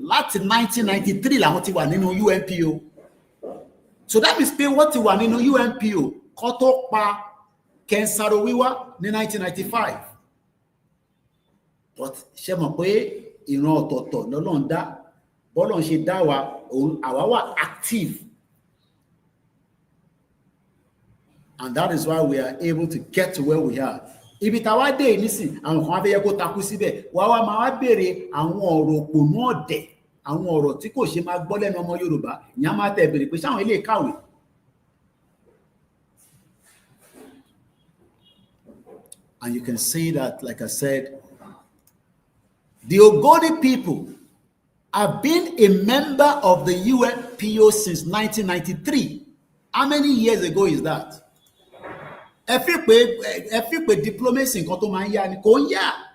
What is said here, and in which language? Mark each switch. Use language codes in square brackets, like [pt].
[yo] Láti 1993 làwọn ti wà nínú UNPO. [en] So that means [yo] pé wọ́n ti wà nínú UNPO kó tó pa Kẹ́ńsàròwíwá ní 1995. [en] But [yo] ṣe mọ̀ pé ìran ọ̀tọ̀ọ̀tọ̀ lọ́lọ́run dá, bọ́lọ́run ṣe dá wa, àwa wà [en] active. And that is why we are able to get to where we are. [yo] Ibi táwa dé nísìn, àwọn kan fẹ́ yẹ kó takú síbẹ̀, wá máa wá béèrè àwọn ọ̀rọ̀ òpònú ọ̀dẹ̀, àwọn ọ̀rọ̀ tí kò ṣe máa gbọ́ lẹ́nu ọmọ Yorùbá, ìyẹn máa tẹ̀ béèrè pé ṣáwọn ilé kàwé. [en] And you can see that, like I said, the Ogoni people have been a member of the UNPO since 1993. How many years ago is that? [yo] Ẹ fi pé diplomacy nǹkan tó máa ń yá ni kò ń yá.